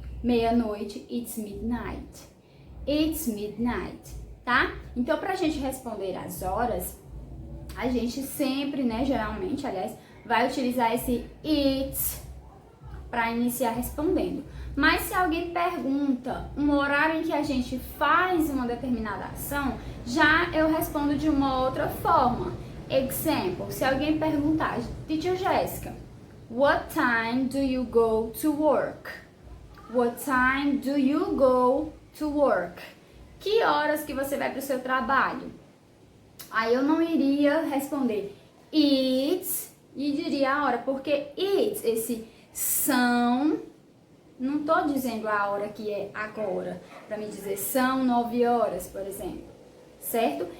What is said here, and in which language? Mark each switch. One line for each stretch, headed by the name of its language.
English: Meia-noite, it's midnight. It's midnight, tá?
Portuguese: Então, pra gente responder as horas, a gente sempre, né, geralmente, aliás, vai utilizar esse it's para iniciar respondendo. Mas se alguém pergunta um horário em que a gente faz uma determinada ação, já eu respondo de uma outra forma.
English: Example,
Portuguese: se alguém perguntar,
English: teacher Jéssica, what time do you go to work? What time do you go to work?
Portuguese: Que horas que você vai para o seu trabalho? Aí eu não iria responder it's e diria a hora, porque it's, esse são, não tô dizendo a hora que é agora, para me dizer são 9 horas, por exemplo, certo?